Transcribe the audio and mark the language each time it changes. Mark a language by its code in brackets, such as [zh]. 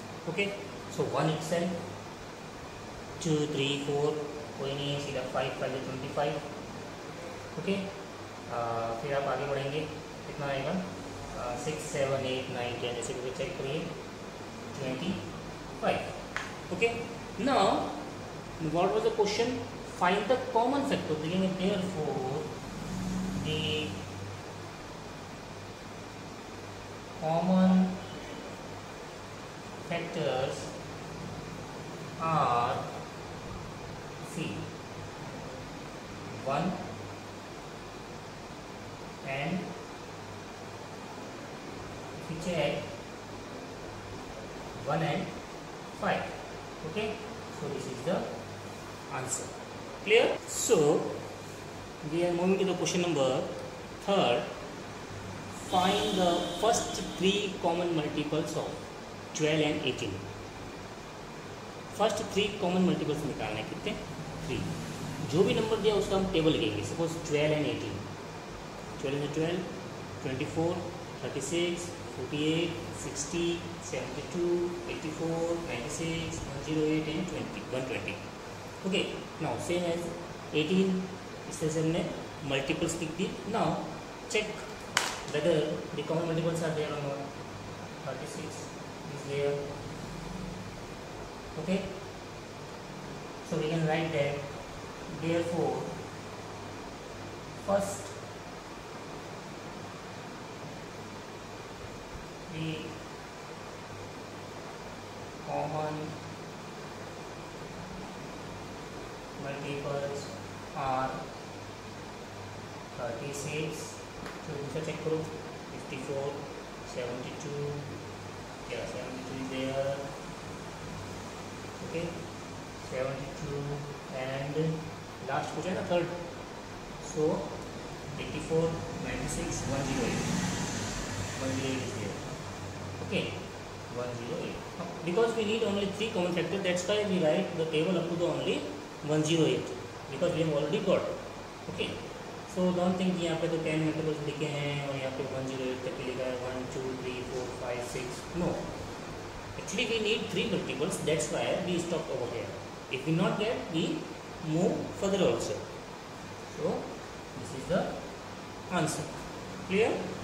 [hi] Okay, सो 1 itself, 2 3 4 कोई नहीं है, सीधा 5 5 25. ओके, फिर आप आगे बढ़ेंगे, कितना आएगा, 6 7 8 9 10, ऐसे करके चेक करिए, 25. [en] Okay, now what was the question, find the common factor. [hi] देखेंगे [en] Therefore the common factors are C 1 and if you check 1 and 5. Okay, so this is the answer. Clear? So we are moving to the question number 3. Find the first 3 common multiples of 12 and 18. [hi] First 3 common multiples निकालने कितने, 3. जो भी number दिया उसका हम table लिखेंगे. [en] Suppose 12 and 18, 12 and 12, 24, 36, 48, 60, 72, 84, 96, 108 and 120. [hi] Okay, [en] now same as 18, [hi] इससे से हमने मल्टीपल्स लिख दी. [en] Now check whether the common multiples are there or not. 36 is there. Okay, so we can write that therefore first the common multiples are 36. [hi] तो दूसरा check करो, 54, 72, [en] yeah 72 is there. Okay, 72 and last question [hi] है ना, [en] Third. So 84, 96, 108, 108 is there. Okay, 108. Because we need only 3 common factors, that's why we write the table up to the only 108, because we have already got. [hi] Okay, so don't think यहाँ पे तो 10 multiples लिखे हैं और यहाँ पे 108 तक लिखा है, 1 2 3 4 5 6. [en] No, actually we need 3 multiples, that's why we stop over here. If we not get, we move further also. So this is the answer. Clear?